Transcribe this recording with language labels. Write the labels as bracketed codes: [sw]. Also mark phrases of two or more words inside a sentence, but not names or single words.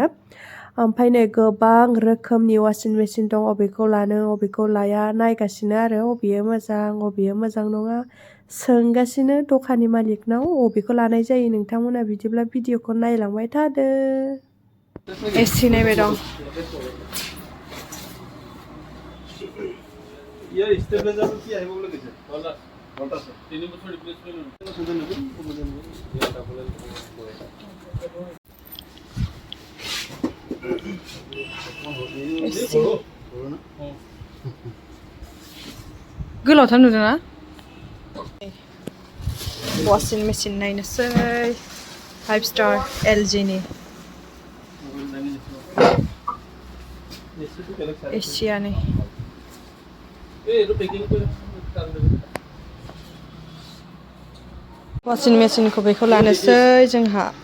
[brx] ओमफ्राय नै गोबां रोखोमनि वाशिं मेसिन दं, अबेखौ लानो अबेखौ लाया नायगासिनो आरो अबेयो मोजां नङा सोंगासिनो दखाननि मालिकनाव अबेखौ लानाय जायो। नोंथांमोना बिदिब्ला भिडिअखौ नायलांबाय थादो। एसि नायबाय दं। [bn] ইয়ার স্টেবিলাইজার কি আইব বলে দিছে ভোল্টাস 3 বছর রিপ্লেসমেন্ট সুন্দর নেব এটা বলে [brx] गोलावथार नुदोंना? वाशिं मेसिन नायनोसै 5 स्टार LG नि एसियानि वाशिं मेसिनखौ बेखौ लानोसै जोंहा।